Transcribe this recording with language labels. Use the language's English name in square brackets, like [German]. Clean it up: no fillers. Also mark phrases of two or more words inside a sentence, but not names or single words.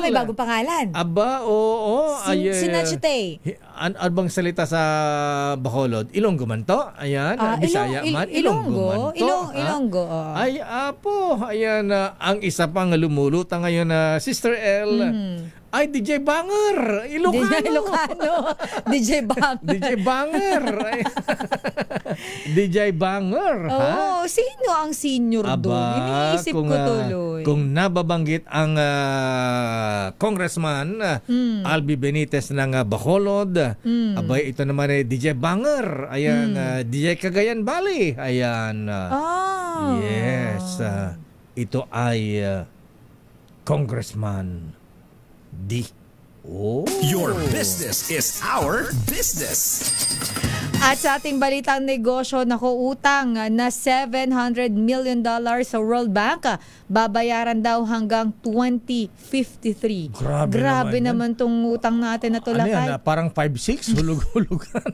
[Filipino] May bagong pangalan. Aba, oo. Sinachite. Ano bang salita sa Bacolod? Ilonggo man to? Ayan. Bisaya man? Ilonggo man to? Ilonggo. Ay, apo. Ayan. Ang isa pang lumulutang ngayon na Sister L. Ay, DJ Banger. Ilocano. DJ Banger. DJ Banger. DJ Banger. Oh, sino ang senior doon? Iniisip ko tuloy. Kung nababanggit ang Congressman Albi Benitez ng Bacolod, abay, ito naman ay DJ Banger. Ayan, DJ Cagayan Valley. Ayan. Yes. Ito ay Congressman D. [English] Your business is our business. [Filipino] At sa ating balitang negosyo, utang na $700 million sa World Bank, babayaran daw hanggang 2053. Grabe naman tong utang natin na to, Lakay. Parang 5-6, hulug-hulugan.